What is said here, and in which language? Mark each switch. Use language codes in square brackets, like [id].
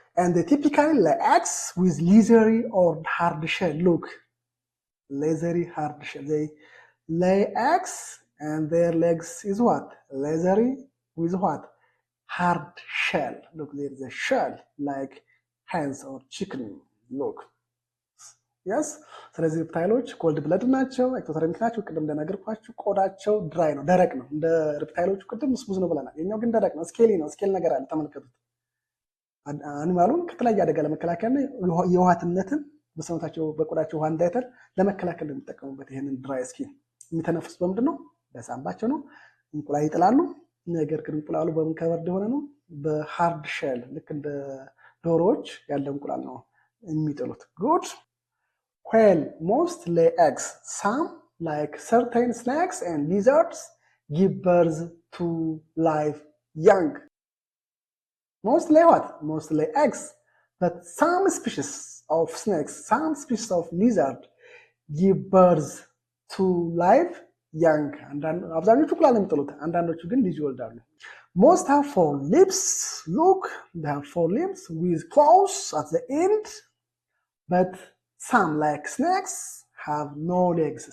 [en] And they typically lay eggs with leathery or hard shell. Look, leathery, hard shell. They lay eggs and their legs is what? Leathery with what? Hard shell. Look, there is a shell like hens or chicken. Look. Yes? [am] ስለዚህ ሪፕታይሎች ኮልድ ብለድ ናቸው፣ ኤክቶተርሚክ ናቸው። ቅድም እንደነገርኳችሁ ቆዳቸው ድራይ ነው፣ ደረቅ ነው። እንደ ሪፕታይሎቹ ቅድም ስሙዝ ነው ብለናል። የኛው ግን ደረቅ ነው፣ ስኬሊ ነው። ስኬል ነገር አለ፣ ተመልከቱት። አኒማሉን ከተለያየ አደጋ ለመከላከልና የውሃትነትን በሰውነታቸው በቆዳቸው ውሃ እንዳይተር ለመከላከል የሚጠቀሙበት ይሄንን ድራይ ስኪን። የሚተነፍሱት በምንድን ነው? በሳምባቸው ነው። እንቁላል ይጥላሉ። ነገር ግን እንቁላሉ በምን ከቨርድ የሆነ ነው? በሃርድ ሼል፣ ልክ እንደ ዶሮዎች ያለ እንቁላል ነው የሚጥሉት። ጉድ [en] While most lay eggs, some, like certain snakes and lizards, give birth to live young. Most lay what? Most lay eggs. But some species of snakes, some species of lizard give birth to live young. [am] አብዛኞቹ እንቁላል ነው የሚጥሉት፣ አንዳንዶቹ ግን ልጅ ይወልዳሉ። [en] Most have 4 limbs. Look, they have 4 limbs with claws at the end. But some, like snakes, have no legs.